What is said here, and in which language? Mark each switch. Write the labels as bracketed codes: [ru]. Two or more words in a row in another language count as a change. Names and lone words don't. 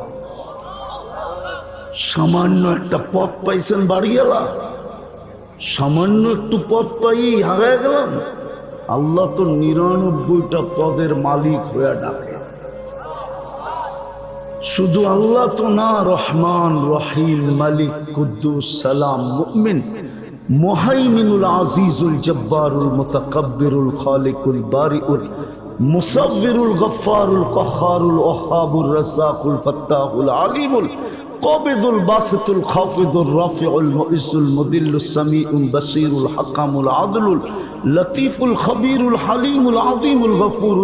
[bn] সামান্য একটা পদ পাইছেন বাড়িওয়ালা, সামান্য একটু পদ পাই হারায় গেলাম। আল্লাহ তো ৯৯টা পদের মালিক হয়ে ডাকে। শুধু আল্লাহ তো না, রহমান, রহিম, মালিক, কুদ্দুস, সালাম, মুমিন, মুহাইমিনুল, আজিজুল, জব্বারুল, মুতাকাব্বিরুল, খালিকুল, বারিউল, মুসাব্বিরুল, গফফারুল, কহ্হারুল, ওয়াহ্হাবুর, রাজ্জাকুল, ফাত্তাহুল, আলিমুল, কাবিদুল, বাসিতুল, খাফিদুল, রাফিউল, মুইসুল, মুদিল্লুস, সামিউল, বাসীরুল, হাকামুল, আদলুল, লতীফুল, খবীরুল, হালিমুল, আযীমুল, গফুরুল,